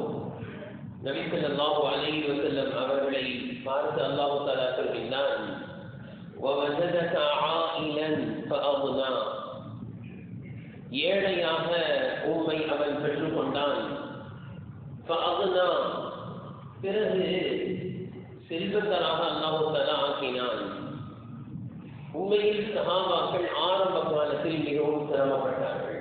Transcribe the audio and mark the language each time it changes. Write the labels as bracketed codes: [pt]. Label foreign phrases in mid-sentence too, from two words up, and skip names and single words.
[ta] நபி [ar] صلى الله عليه وسلم [ta] அவர்களை பார்த்து அல்லாஹ் தஆலா சொல்கிறான்: [ar] وَوَجَدَكَ عَائِلًا فَأَغْنَى. [ta] ஏழையாக உம்மை அவன் பெற்றுக்கொண்டான். فَأَغْنَى, பிறகு செல்வந்தராக அல்லாஹ் தஆலா ஆக்கினான். உண்மையில் சஹாபாக்கள் ஆரம்ப காலத்தில் மிகவும் சிரமப்பட்டார்கள்.